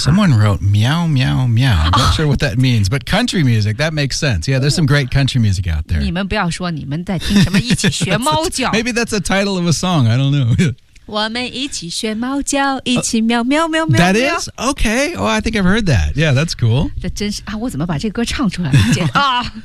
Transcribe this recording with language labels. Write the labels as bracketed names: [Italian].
[English] Someone wrote meow meow meow I'm not sure what that means But country music, that makes sense Yeah, there's some great country music out there [Chinese] 你们不要说你们在听什么一起学猫叫 [English] Maybe that's a title of a song, I don't know [Chinese] 我们一起学猫叫一起喵喵喵喵 [English] That is? Okay, oh, I think I've heard that Yeah, that's cool [Chinese] 这真是、啊、我怎么把这个歌唱出来、啊、